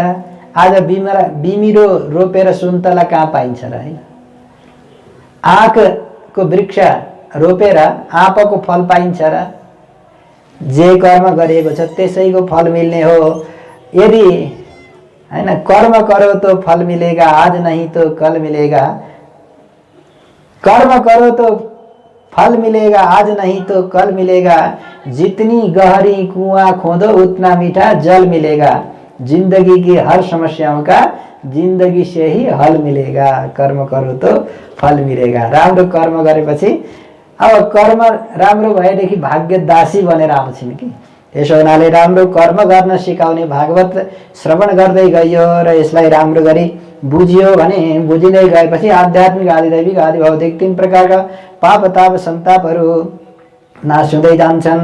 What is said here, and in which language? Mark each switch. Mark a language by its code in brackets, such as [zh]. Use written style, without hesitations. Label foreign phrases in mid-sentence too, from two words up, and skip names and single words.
[ne] आज बिमिरो रोपेर सुन्तला कहाँ पाइन्छ र है? आँकको वृक्ष रोपेर आँपको फल पाइन्छ र? जे कर्म गरिएको छ त्यसैको फल मिल्ने हो। यदि हैन [hi] कर्म करो तो फल मिलेगा, आज नहीं तो कल मिलेगा। कर्म करो तो फल मिलेगा, आज नहीं तो कल मिलेगा। जितनी गहरी कुआं खोदो उतना मीठा जल मिलेगा। जिंदगी की हर समस्याओं का जिंदगी से ही हल मिलेगा। कर्म करो तो फल मिलेगा। [ne] राम्रो कर्म गरेपछि अब कर्म राम्रो भएदेखि भाग्य दासी बनेर आउँछिन् कि। त्यसो हुनाले राम्रो कर्म गर्न सिकाउने भागवत श्रवण गर्दै गइयो र यसलाई राम्रो गरी बुझियो भने बुझिँदै गएपछि आध्यात्मिक आदि दैविक आदि भौतिक तीन प्रकारका पाप ताप सन्तापहरू नाश हुँदै जान्छन्।